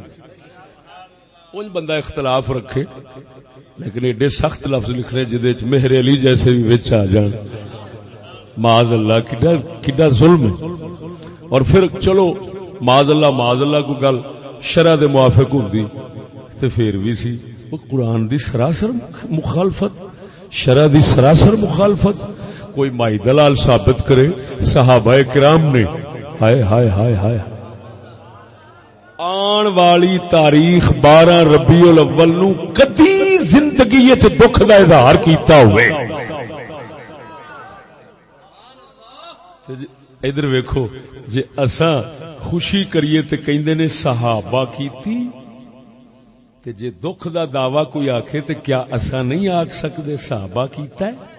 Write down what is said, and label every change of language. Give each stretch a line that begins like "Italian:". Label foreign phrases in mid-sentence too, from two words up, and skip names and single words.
Punjabi: کچھ بندہ اختلاف رکھے لیکن ایڈے سخت لفظ لکھنے جدے مہر علی جیسے بھی وچ آ جان،
Arabic: معاذ اللہ
Punjabi: کڈا ظلم ہے. اور پھر چلو
Arabic: معاذ اللہ
Punjabi: کو گل شرع دے موافق ہوندی تے پھر بھی سی وہ قرآن دی سراسر مخالفت، شرع دی سراسر مخالفت. کوئی مائی دلال ثابت کرے صحابہ کرام نے ہائے ہائے ہائے ہائے آن والی تاریخ 12 ربیع الاول نو کدی زندگی وچ دکھ دا اظہار کیتا ہوئے. ادھر ویکھو جے اساں خوشی کریے تے کہندے نے صحابہ کیتی، تے جے دکھ دا دعویٰ کوئی آکھے تے کیا اساں نہیں آکھ سکدے صحابہ کیتا ہے؟